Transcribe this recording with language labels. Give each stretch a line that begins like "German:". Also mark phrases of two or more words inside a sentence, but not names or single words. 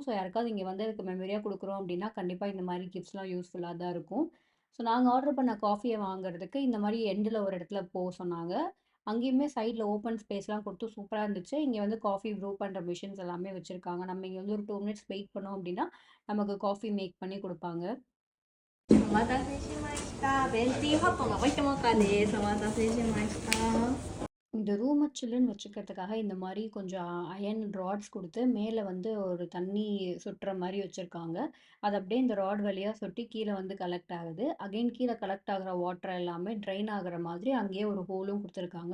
Tamil: ஸோ யாருக்காவது இங்க வந்து அதுக்கு மெமரியா குடுக்குறோம் அப்படின்னா, கண்டிப்பா இந்த மாரி கிஃப்ட்ஸ்லாம் யூஸ்ஃபுல்லா தான் இருக்கும். ஸோ நாங்க ஆர்டர் பண்ண காஃபிய வாங்குறதுக்கு இந்த மாரி எண்டுல ஒரு இடத்துல சொன்னாங்க. அங்கேயுமே சைட்ல
English: open spaceலாம்
Tamil: குடுத்து சூப்பரா இருந்துச்சு. இங்க வந்து
English: coffee brew
Tamil: பண்ற மிஷின்ஸ் எல்லாமே வச்சிருக்காங்க. நம்ம இங்க வந்து ஒரு
English: 2 minutes wait
Tamil: பண்ணோம் அப்படின்னா, நமக்கு
English: coffee make
Tamil: பண்ணி குடுப்பாங்க.
Japanese: お待たせしました。ベンティーハットが置いてもかです。お待たせしました。
Tamil: இந்த ரூம சில்லுன்னு வச்சுக்கிறதுக்காக இந்த மாரி கொஞ்சம்
English: iron rods
Tamil: குடுத்து, மேல வந்து ஒரு தண்ணி சொட்டுற மாரி வச்சிருக்காங்க. அது அப்படியே இந்த ராட் வழியா சொட்டி கீழ வந்து கலெக்ட் ஆகுது. அகைன் கீழ கலெக்ட் ஆகுற வாட்டர் எல்லாமே ட்ரெயின் ஆகுற மாதிரி அங்கேயே ஒரு ஹோலும் குடுத்துருக்காங்க.